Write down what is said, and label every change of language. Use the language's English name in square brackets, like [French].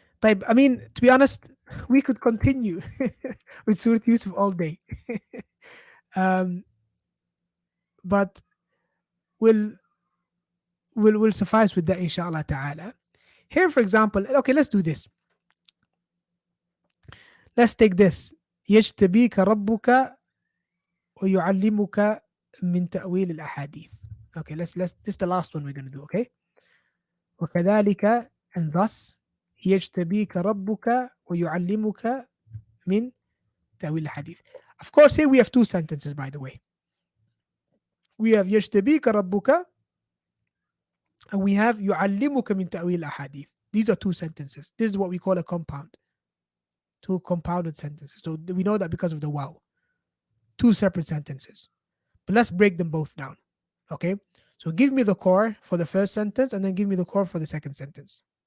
[English] طيب, I mean, to be honest, we could continue with Surah Yusuf all day. um, but we'll, we'll suffice with that, inshallah ta'ala. Here, for example, okay, let's do this. Let's take this. [Arabic] يجتبيك ربك ويعلمك من تأويل الأحاديث. [English] Okay, this is the last one we're going to do, okay? [Arabic] وكذلك, [English] and thus [Arabic] يجتبيك ربك ويعلمك من تأويل الحديث. [English] Of course, here we have two sentences, by the way. We have [Arabic] يجتبيك ربك [English] and we have [Arabic] يعلمك من تأويل الأحاديث. [English] These are two sentences. This is what we call a compound. Two compounded sentences. So we know that because of the wow. Two separate sentences. But let's break them both down. Okay? So give me the core for the first sentence and then give me the core for the second sentence.